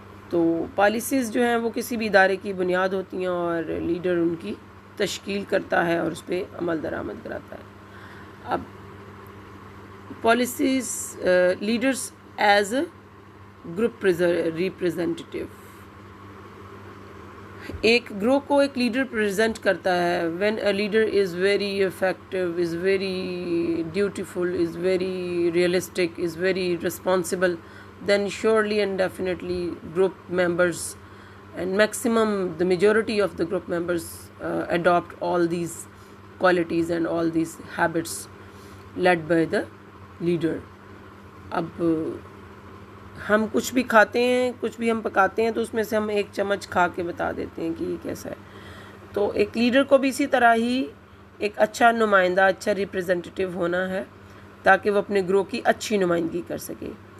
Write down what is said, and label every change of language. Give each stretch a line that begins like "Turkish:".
Urdu: تو پالیسیز جو ہیں وہ کسی بھی ادارے کی بنیاد ہوتی ہیں, اور لیڈر ان کی تشکیل کرتا ہے اور اس پہ عمل درآمد کراتا ہے.
English: اب policies, leaders is a group representative.
Urdu: ایک گروہ کو ایک لیڈر پریزنٹ کرتا ہے.
English: When a leader is very effective, is very dutiful, is very realistic, is very responsible, then surely and definitely group members and maximum the majority of the group members adopt all these qualities and all these habits led by the leader.
Urdu: اب ہم کچھ بھی کھاتے ہیں, کچھ بھی ہم پکاتے ہیں تو اس میں سے ہم ایک چمچ کھا کے بتا دیتے ہیں کہ یہ کیسا ہے. تو ایک لیڈر کو بھی اسی طرح ہی ایک اچھا نمائندہ, اچھا ریپریزنٹیٹیو ہونا ہے تاکہ وہ اپنے گروہ کی اچھی نمائندگی کر سکے.